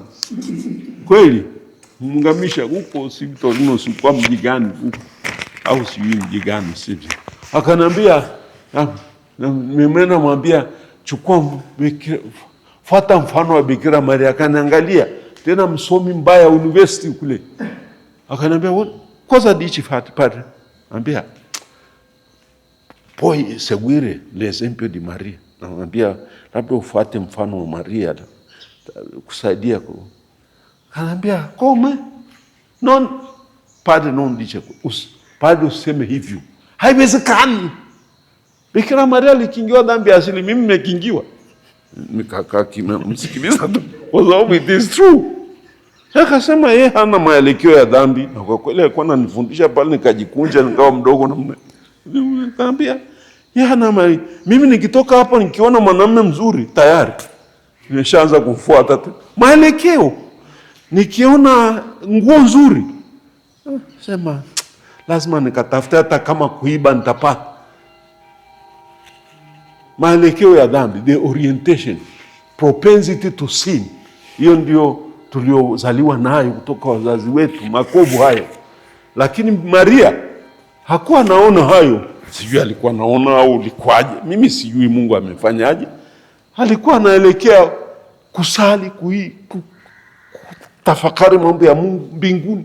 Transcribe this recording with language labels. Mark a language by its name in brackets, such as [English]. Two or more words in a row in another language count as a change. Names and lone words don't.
[Swahili] Kweli, muungamisha huko si Torino, si kwa mji gani huko, au si mji gani sivyo? Akanambia, nimemena mwambia, chukua fuata mfano wa Bikira Maria. Akaniangalia, tena msomi mbaya university kule. Akanambia, [Italian] what cosa dici padre? Ambia, poi seguire l'esempio di Maria. [Swahili] Anambia, labda ufuate mfano wa Maria kusaidia kwa. Anambia, [Italian] come? Non, padre non dice, padre [Swahili] useme hivyo. Haiwezekani. Bikira Maria alikingiwa dhambi asili, mimi nimekingiwa. Nikakaa kimya msikiliza tu, kwa sababu [English] it is true. [Swahili] Akasema yeye hana maelekeo ya dhambi, na kwa kweli alikuwa ananifundisha pale, nikajikunja nikawa mdogo na nikamwambia, Mimi nikitoka hapo nikiona mwanamume mzuri tayari nimeshaanza kufuata maelekeo. Nikiona nguo nzuri sema lazima nikatafuta, hata kama kuiba nitapata. Maelekeo ya dhambi, [English] the orientation, propensity to sin. [Swahili] Hiyo ndio tuliozaliwa nayo kutoka wazazi wetu, makovu hayo. Lakini Maria hakuwa naona hayo. Sijui alikuwa naona au likwaje. Mimi sijui Mungu amefanyaje. Alikuwa anaelekea kusali, kutafakari mambo ya Mungu mbinguni.